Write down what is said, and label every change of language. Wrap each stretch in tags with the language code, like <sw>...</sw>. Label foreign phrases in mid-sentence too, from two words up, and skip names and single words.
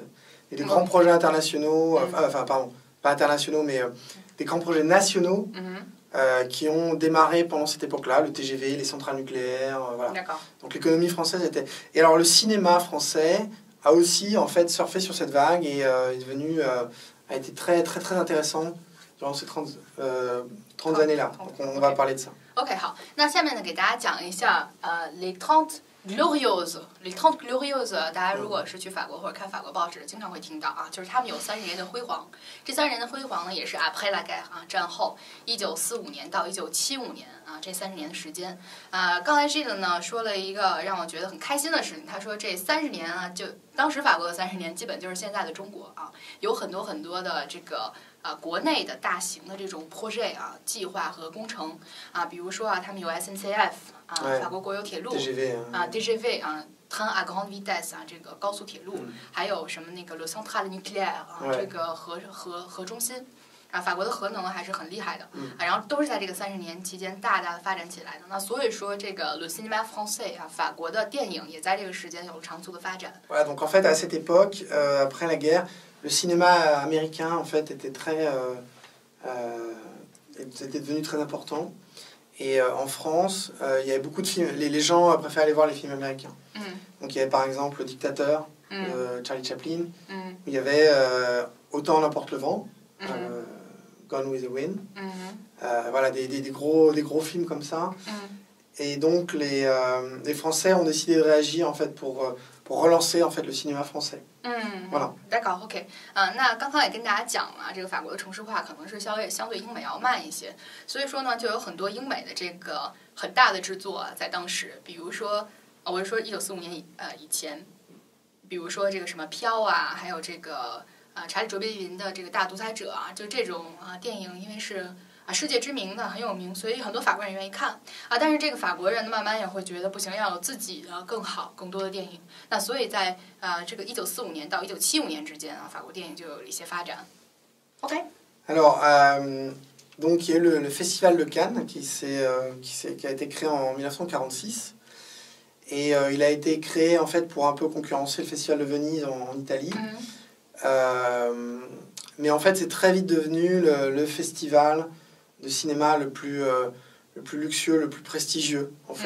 <fr>Et des grands projets internationaux, enfin, pardon, pas internationaux, mais des grands projets nationaux qui ont démarré pendant cette époque-là, le TGV, les centrales nucléaires, voilà. Donc l'économie française était... Et alors le cinéma français a aussi, en fait, surfé sur cette vague et est devenu... a été très, très, très intéressant durant ces 30 années-là. Donc on va parler de ça.</fr> <zh>OK， 好，那下面呢，给大家讲一下</zh> <fr>les 30 Glorieuses。 les 30 Glorieuses，</fr> <zh>大家如果是去法国或者看法国报纸，经常会听到啊，就是他们有30年的辉煌。这30年的辉煌呢，也是</zh> <fr>après la guerre</fr> <zh>啊，战后1945年到1975年啊，这30年的时间。刚才 Gilles 呢说了一个让我觉得很开心的事情，他说这30年啊，就当时法国的30年，基本就是现在的中国啊，有很多很多的这个。国内的大型的这种 project 啊，计划和工程啊，比如说啊，他们有 SNCF 啊，法国国有铁路，DGV 啊 ，</zh> <fr>train à grande vitesse</fr> <zh>啊，这个高速铁路，还有什么那个</zh> <fr>le centrale nucléaire</fr> <zh>啊，这个核中心啊，法国的核能还是很厉害的啊，然后都是在这个30年期间大大的发展起来的。那所以说，这个</zh> <fr>le cinéma français</fr> <zh>啊，法国的电影也在这个时间有了长足的发展。</zh> <fr>Voilà, donc en fait à cette époque, après la guerre.Le cinéma américain, en fait, était devenu très important. Et en France, il y avait beaucoup de films. Les gens préféraient aller voir les films américains. Donc, il y avait par exemple Le Dictateur de Charlie Chaplin. Il y avait Autant n'emporte le vent, Gone with the Wind. Voilà, des gros films comme ça. Et donc, les Français ont décidé de réagir, en fait, pour relancer, en fait, le cinéma français. Voilà. D'accord,</fr> <zh>OK。那刚刚也跟大家讲了，这个法国的城市化可能是相对英美要慢一些，所以说呢，就有很多英美的这个很大的制作在当时，比如说，我是说1945年以前，比如说这个什么飘啊，还有这个查理卓别林的这个大独裁者啊，就这种电影，因为是。世界知名的很有名，所以很多法国人愿意看啊。但是这个法国人慢慢也会觉得不行，要有自己的更好、更多的电影。那所以在这个1945年到1975年之间啊，法国电影就有了一些发展。OK。 Alors, donc il y a eu le Festival de Cannes qui a été créé en 1946 et il a été créé en fait pour un peu concurrencer le Festival de Venise en Italie. Mais en fait, c'est très vite devenu le festival de cinéma le plus luxueux, le plus prestigieux, en fait.</zh>